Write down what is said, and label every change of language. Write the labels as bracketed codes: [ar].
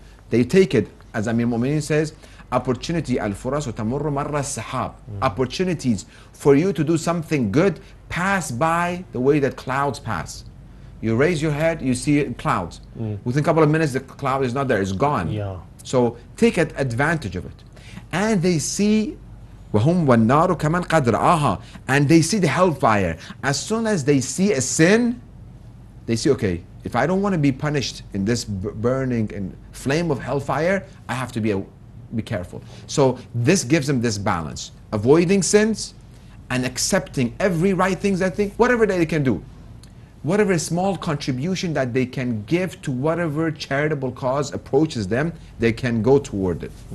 [en] They take it. As Amir Mu'mineen says, opportunity [ar] al-furasu tamurru marra sahab. [en] Opportunities for you to do something good pass by the way that clouds pass. You raise your head, you see clouds. Within a couple of minutes, the cloud is not there, it's gone. Yeah. So take advantage of it. And they see [ar] وَهُمْ وَالنَّارُ كَمَنْ قَدْ رَآهَا. [en] And they see the hellfire. As soon as they see a sin, they see, okay, if I don't want to be punished in this burning and flame of hellfire, I have to be careful. So this gives them this balance, avoiding sins and accepting every right things I think, whatever they can do, whatever small contribution that they can give to whatever charitable cause approaches them, they can go toward it.